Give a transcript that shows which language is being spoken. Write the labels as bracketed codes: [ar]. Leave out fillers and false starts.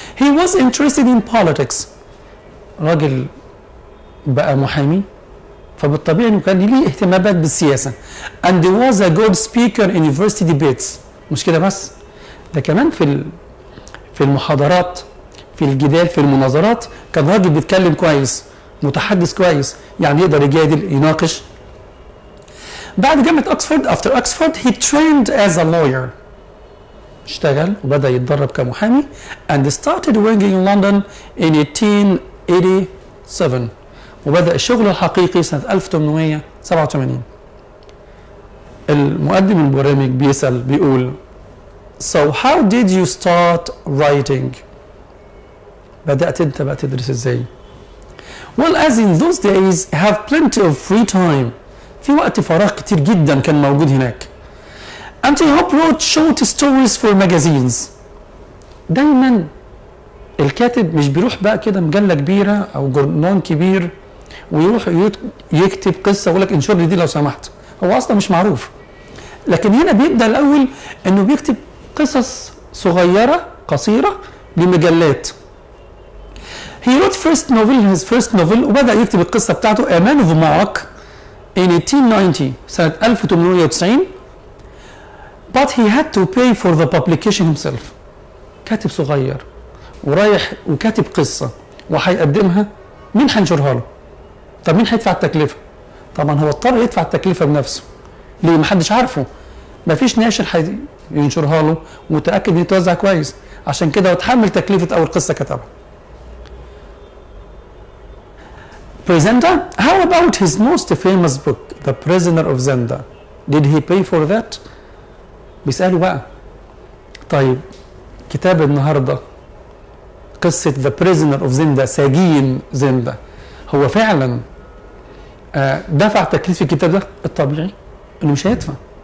[en] He was interested in politics. [ar] راجل بقى محامي، فبالطبيعي إنه كان ليه اهتمامات بالسياسة. [en] And he was a good speaker in university debates. [ar] مش كده بس، ده كمان في المحاضرات، في الجدال، في المناظرات كان راجل بيتكلم كويس، متحدث كويس، يعني يقدر يجادل يناقش. بعد جامعة أكسفورد [en] after Oxford he trained as a lawyer. [ar] اشتغل وبدأ يتدرب كمحامي [en] and started working in London in 1887. [ar] وبدأ الشغل الحقيقي سنة 1887. المقدم البرنامج بيسأل بيقول [en] So how did you start writing؟ [ar] بدأت أنت بقى تدرس إزاي؟ [en] Well, as in those days have plenty of free time. [ar] في وقت فراغ كتير جدا كان موجود هناك. [en] And he wrote short stories for magazines. [ar] دايما الكاتب مش بيروح بقى كده مجلة كبيرة أو جورنال كبير ويروح يكتب قصة ويقول لك انشر لي دي لو سمحت. هو أصلا مش معروف. لكن هنا بيبدأ الأول إنه بيكتب قصص صغيرة قصيرة لمجلات. [en] He wrote his first novel [ar] وبدأ يكتب القصة بتاعته [en] A Man of Mark in 1890 [ar] سنة 1890 [en] but he had to pay for the publication himself. [ar] كاتب صغير ورايح وكاتب قصة وهيقدمها، مين هينشرها له؟ طب مين هيدفع التكلفة؟ طبعا هو اضطر يدفع التكلفة بنفسه. ليه؟ محدش عارفه، مفيش ناشر هينشرها له ومتأكد ان يتوزع كويس، عشان كده هو اتحمل تكلفة أول قصة كتبها. [en] Presenter, how about his most famous book, The Prisoner of Zinda? Did he pay for that? [ar] بيسألوا بقى طيب كتاب النهارده قصة The Prisoner of Zinda سجين زندا، هو فعلا دفع تكلفة الكتاب ده؟ الطبيعي انه مش هيدفع.